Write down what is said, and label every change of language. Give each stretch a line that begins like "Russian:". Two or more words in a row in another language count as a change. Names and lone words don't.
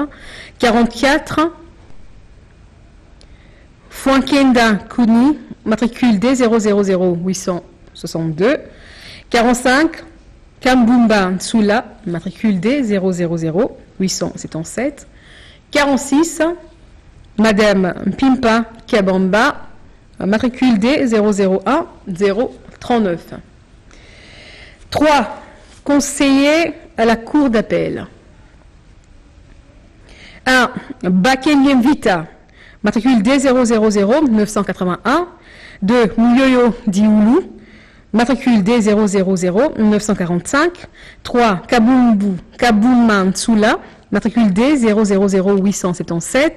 French: 44, Fuankenda Kuni, matricule D000 862. 45, Kambumba Nsula, matricule D000 877. 46, Madame Pimpa Kabamba, matricule D001 039. 3, conseiller à la cour d'appel. 1, Bakenyem Vita, matricule D000 981. 2, Muyoyo Dioulou, matricule D000 945. 3, Kabouman Tsula, matricule D000 877.